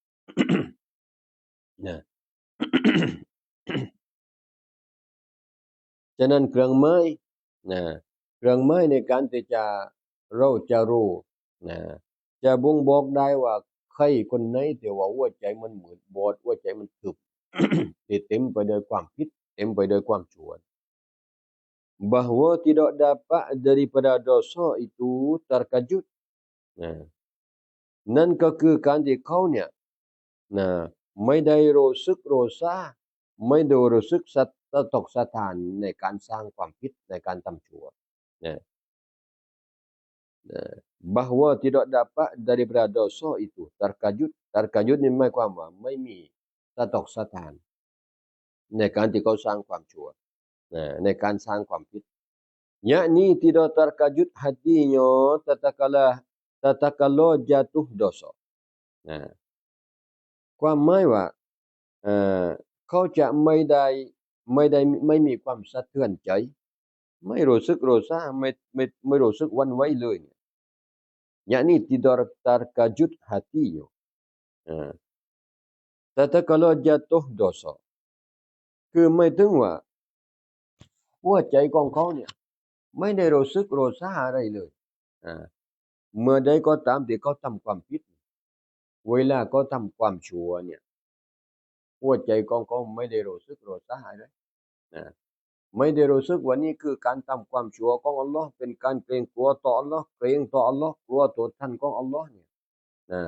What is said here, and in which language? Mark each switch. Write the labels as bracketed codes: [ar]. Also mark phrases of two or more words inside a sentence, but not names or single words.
[th] นะ ฉะนั้นเครื่องหมายเครื่องหมายในการที่เราจะรู้จะบ่งบอกได้ว่าใครคนไหนที่ว่าหัวใจมันมืดบอดหัวใจมันทึบ ที่เต็มไปด้วยความผิดเต็มไปด้วยความชั่ว [ms] bahwa tidak dapat daripada dosa itu terkejut [th] นั่นก็คือการที่เขาเนี่ยไม่ได้รู้สึกรู้ซาไม่ได้รู้สึกสะทกสะท้านในการสร้างความผิดในการทำชั่ว [ms] bahwa tidak dapat daripada dosa itu terkejut [th] นี่หมายความว่าไม่มีสะทกสะท้านในการที่เขาสร้างความชั่วในการสร้างความผิด [ms] yakni tidak terkejut hatinya tatkala jatuh dosa [th] ความหมายว่าเขาจะไม่มีความสะเทือนใจไม่รู้สึกรู้ซาไม่รู้สึกหวั่นไหวเลย [ms] yakni tidak terkejut hatinya tatkala jatuh dosa [th] คือไม่ถึงว่าหัวใจ ของเขาเนี่ยไม่ได้รู้สึกรู้ซาอะไรเลยเมื่อใดก็ตามที่เขาทำความผิดเวลาเขาทำความชั่วเนี่ยหัวใจ ของเขาไม่ได้รู้สึกรู้ซาอะไรไม่ได้รู้สึกว่านี่คือการทำความชั่วของอัลลอฮ์เป็นการเกรงกลัวต่ออัลลอฮ์เกรงต่ออัลลอฮ์กลัวต่อท่านของอัลลอฮ์เนี่ยนะ